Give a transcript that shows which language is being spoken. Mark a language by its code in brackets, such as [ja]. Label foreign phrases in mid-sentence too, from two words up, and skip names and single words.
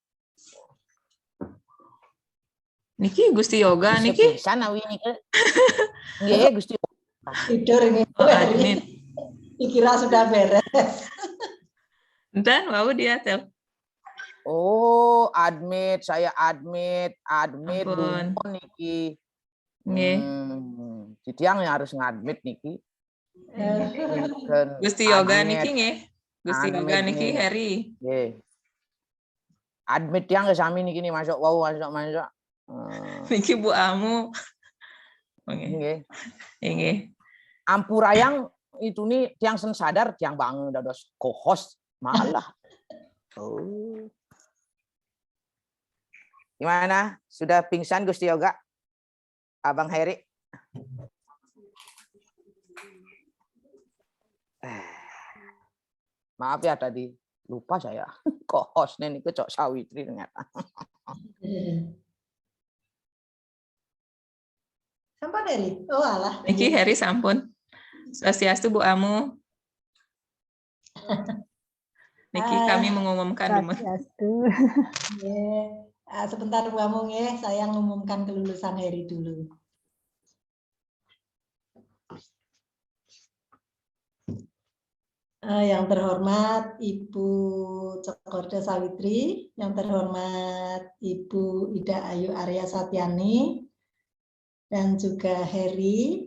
[ban] Niki Gusti Yoga niki. Sana wi niki. Nggih Gusti. [id] Tidur ini. Admit. Dikira sudah beres. Dan mau dia tel. Oh, admit, saya admit dulu niki. [ban] Nggih. [id] Jadi yang harus ngadmit niki. [ban] Gusti Yoga niki nggih. Gusti Yoga niki Heri. Nggih. [id] Admit yang sami niki nih masuk masuk. [ban] Niki Bu Amu. Nggih. Nggih. Ampurayang itu nih tiang sen sadar tiang bangun dados co-host malah. [id] Oh. Gimana? Sudah pingsan Gusti Yoga? Abang Heri? Maaf ya tadi lupa saya. Co-hostnya nih Cok Sawitri ternyata. [ban] Sampun Heri? Oh alah. Niki Heri sampun. Swastiastu Bu Amu. Niki [id] kami mengumumkan dulu. Sebentar Bu Amu ya, saya mengumumkan kelulusan Heri dulu. Yang terhormat Ibu Cokorda Sawitri, yang terhormat Ibu Ida Ayu Arya Satyani, dan juga Heri.